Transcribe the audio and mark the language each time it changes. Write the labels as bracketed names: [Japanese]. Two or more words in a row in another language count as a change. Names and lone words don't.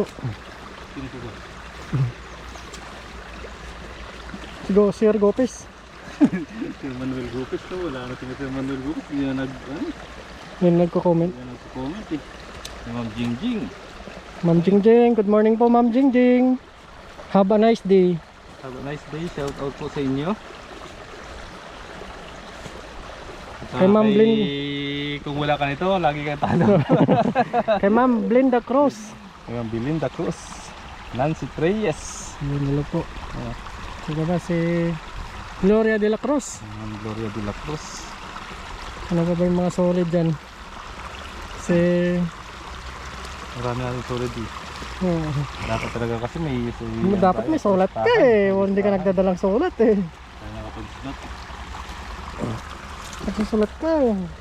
[Filipino] Sino po ba? Sigo, Sir Gopes. Sir Manuel Gupes to. Wala na si Sir Manuel Gupes. Hindi na Yan nagko-comment. nagko-comment eh. Si Ma'am Jingjing. Ma'am Jingjing, [English] good morning [Filipino] po Ma'am Jingjing. [English] Have a nice day. Have a nice day. Shout out [Filipino] po sa inyo. At Kay Ma'am Blin. Kung wala ka nito, lagi kayo talo. Kay Ma'am Blinda Cruz. Kay Ma'am Belinda Cruz. Nancy Reyes. Yun nila po. Sige ba si Gloria de la Cruz. Ma'am Gloria de la Cruz. Ano ba yung mga solid dyan? Si... Marami natin solid eh. Dapat talaga kasi may... Dapat may sulat ka eh. O, hindi ka nagdadalang sulat eh. Kaya nakapag-slot. Nagsusulat ka eh.